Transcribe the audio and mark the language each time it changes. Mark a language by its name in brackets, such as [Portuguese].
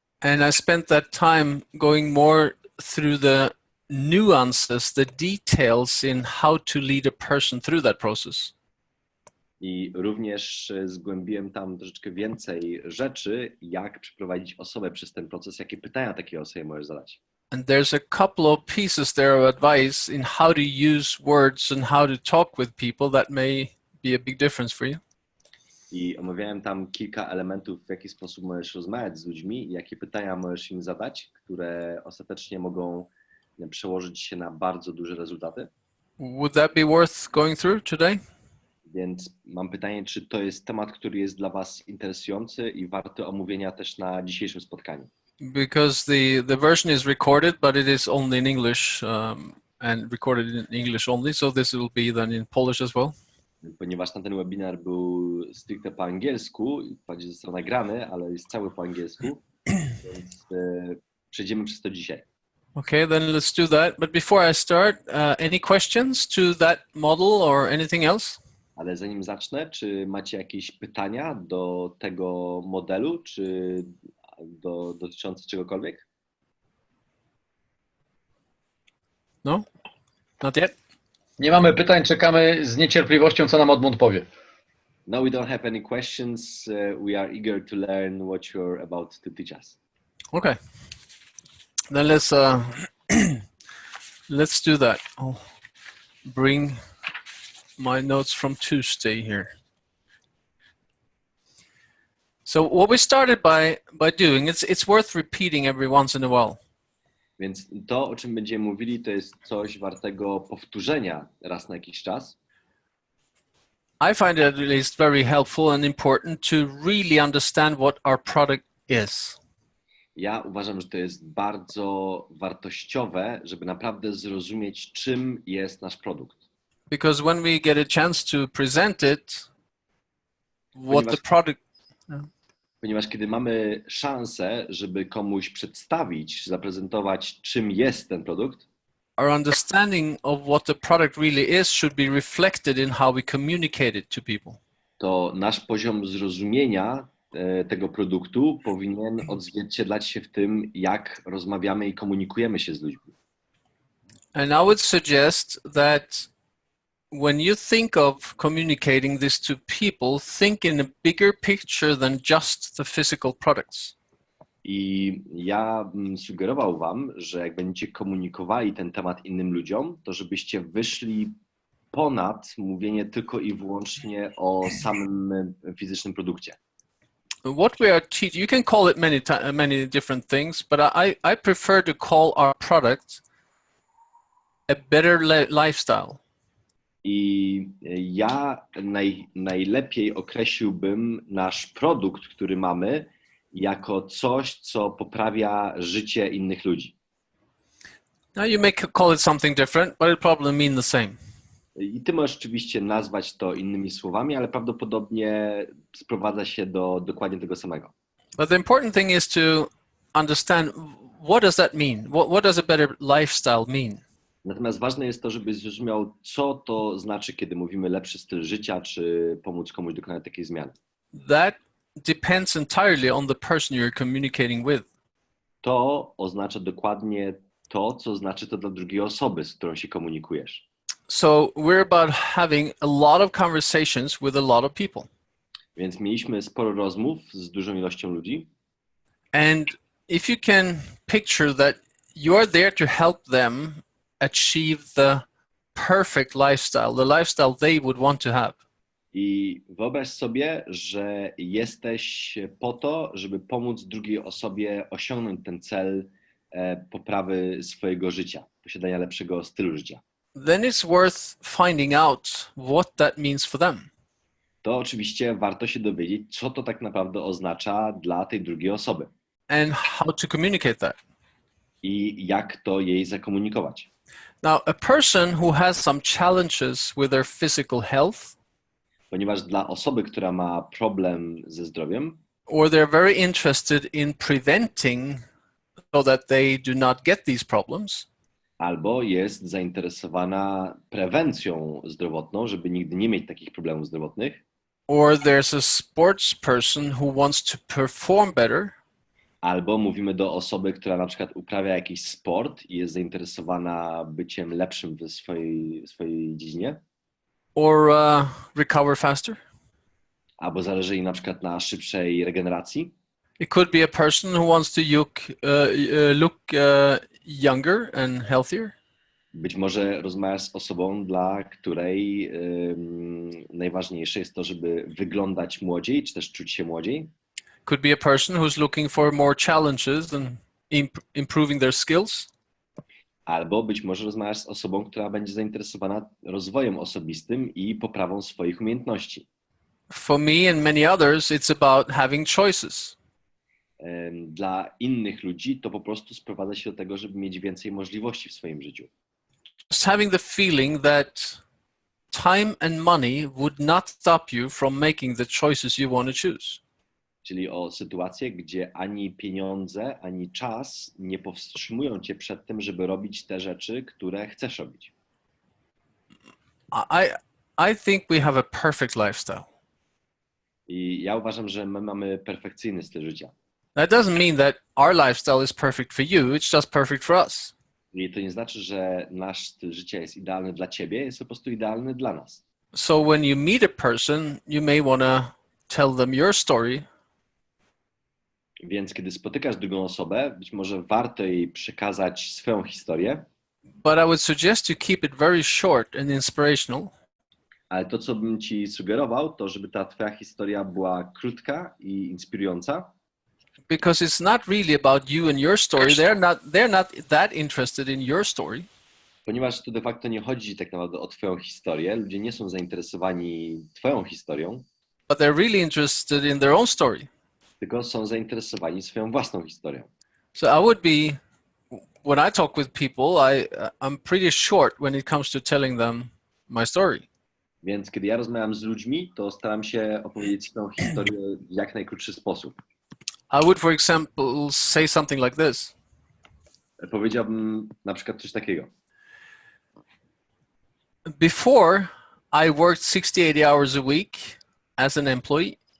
[English] And I spent that time going more through the nuances, the details in how to lead a person through that process. [Polish] I również zgłębiłem tam troszeczkę więcej rzeczy, jak przeprowadzić osobę przez ten proces, jakie pytania takiej osobie możesz zadać. [English] And there's a couple of pieces there of advice in how to use words and how to talk with people that may be a big difference for you. [Polish] I omawiałem tam kilka elementów, w jaki sposób możesz rozmawiać z ludźmi i jakie pytania możesz im zadać, które ostatecznie mogą przełożyć się na bardzo duże rezultaty. [English] Would that be worth going through today? [Polish] Więc mam pytanie, czy to jest temat, który jest dla Was interesujący i warty omówienia też na dzisiejszym spotkaniu. [English] Because the version is recorded, but it is only in English and recorded in English only, so this will be then in Polish as well. [Polish] Ponieważ ten webinar był stricte po angielsku, wprawdzie został nagrany, ale jest cały po angielsku, więc przejdziemy przez to dzisiaj. [English] Okay, then let's do that. But before I start, any questions to that model or anything else? [Polish] Ale zanim zacznę, czy macie jakieś pytania do tego modelu, czy dotyczące czegokolwiek? [English] No? Not yet? [Polish] Nie mamy pytań, czekamy z niecierpliwością, co nam Oddmund powie. [English] No, we don't have any questions. We are eager to learn what you're about to teach us. Okay. Then let's do that. I'll bring my notes from Tuesday here. So what we started by doing, it's worth repeating every once in a while. [Polish] Więc to, o czym będziemy mówili, to jest coś wartego powtórzenia raz na jakiś czas. [English] I find it at least very helpful and important to really understand what our product is. [Polish] Ja uważam, że to jest bardzo wartościowe, żeby naprawdę zrozumieć, czym jest nasz produkt. [English] Because when we get a chance to present it, what the product... [Polish] Ponieważ kiedy mamy szansę, żeby komuś przedstawić, zaprezentować, czym jest ten produkt, [English] our understanding of what the product really is should be reflected in how we communicate it to people. [Polish] to nasz poziom zrozumienia tego produktu powinien odzwierciedlać się w tym, jak rozmawiamy i komunikujemy się z ludźmi. [English] And I would suggest that when you think of communicating this to people, think in a bigger picture than just the physical products. [Polish] I ja bym sugerował wam, że jak będziecie komunikowali ten temat innym ludziom, to żebyście wyszli ponad mówienie tylko i wyłącznie o samym fizycznym produkcie. [English] What we are teaching, you can call it many different things, but I prefer to call our product a better lifestyle. [Polish] I ja najlepiej określiłbym nasz produkt, który mamy, jako coś, co poprawia życie innych ludzi. [English] Now you may call it something different, but it probably mean the same. [Polish] I ty możesz oczywiście nazwać to innymi słowami, ale prawdopodobnie sprowadza się do dokładnie tego samego. [English] But the important thing is to understand, what does that mean? What does a better lifestyle mean? [Polish] Natomiast ważne jest to, żebyś zrozumiał, co to znaczy, kiedy mówimy lepszy styl życia, czy pomóc komuś dokonać takiej zmiany. [English] That depends entirely on the person you're communicating with. [Polish] To oznacza dokładnie to, co znaczy to dla drugiej osoby, z którą się komunikujesz. [English] So we're about having a lot of conversations with a lot of people. [Polish] Więc mieliśmy sporo rozmów z dużą ilością ludzi. [English] And if you can picture that you are there to help them achieve the perfect lifestyle, the lifestyle they would want to have. [Polish] I wyobraź sobie, że jesteś po to, żeby pomóc drugiej osobie osiągnąć ten cel poprawy swojego życia, posiadania lepszego stylu życia. [English] Then it's worth finding out what that means for them. [Polish] To oczywiście warto się dowiedzieć, co to tak naprawdę oznacza dla tej drugiej osoby. [English] And how to communicate that. [Polish] I jak to jej zakomunikować. [English] Now, a person who has some challenges with their physical health [Polish] Ponieważ dla osoby, która ma problem ze zdrowiem, [English] or they're very interested in preventing so that they do not get these problems, [Polish] albo jest zainteresowana prewencją zdrowotną, żeby nigdy nie mieć takich problemów zdrowotnych, [English] or there's a sports person who wants to perform better, [Polish] albo mówimy do osoby, która na przykład uprawia jakiś sport i jest zainteresowana byciem lepszym w swojej dziedzinie, [English] or recover faster. [Polish] albo zależy jej na przykład na szybszej regeneracji. [English] It could be a person who wants to look younger and healthier. [Polish] Być może rozmawiasz z osobą, dla której najważniejsze jest to, żeby wyglądać młodziej, czy też czuć się młodziej. [English] Could be a person who's looking for more challenges and improving their skills. [Polish] Albo być może rozmawiasz z osobą, która będzie zainteresowana rozwojem osobistym i poprawą swoich umiejętności. [English] For me and many others, it's about having choices. [Polish] Dla innych ludzi to po prostu sprowadza się do tego, żeby mieć więcej możliwości w swoim życiu. [English] Just having the feeling that time and money would not stop you from making the choices you want to choose. [Polish] Czyli o sytuację, gdzie ani pieniądze, ani czas nie powstrzymują cię przed tym, żeby robić te rzeczy, które chcesz robić. [English] I think we have a perfect lifestyle. [Polish] I ja uważam, że my mamy perfekcyjny styl życia. [English] That doesn't mean that our lifestyle is perfect for you, it's just perfect for us. [Polish] I to nie znaczy, że nasz styl życia jest idealny dla ciebie, jest po prostu idealny dla nas. [English] So when you meet a person, you may want to tell them your story. [Polish] Więc kiedy spotykasz drugą osobę, być może warto jej przekazać swoją historię. [English] But I would suggest you keep it very short and inspirational. [Polish] Ale to, co bym ci sugerował, to żeby ta twoja historia była krótka i inspirująca. [English] Because it's not really about you and your story. They're not that interested in your story. [Polish] Ponieważ tu de facto nie chodzi tak naprawdę o twoją historię. Ludzie nie są zainteresowani twoją historią. [English] But they're really interested in their own story. [Polish] Tylko są zainteresowani swoją własną historią. [English] So I would be, when I talk with people, I'm pretty short when it comes to telling them my story. [Polish] Więc kiedy ja rozmawiam z ludźmi, to staram się opowiedzieć swoją historię w jak najkrótszy sposób. [English] I would, for example, say something like this. [Polish] Powiedziałbym na przykład coś takiego. [English] Before, I worked 60, 80 hours a week as an employee.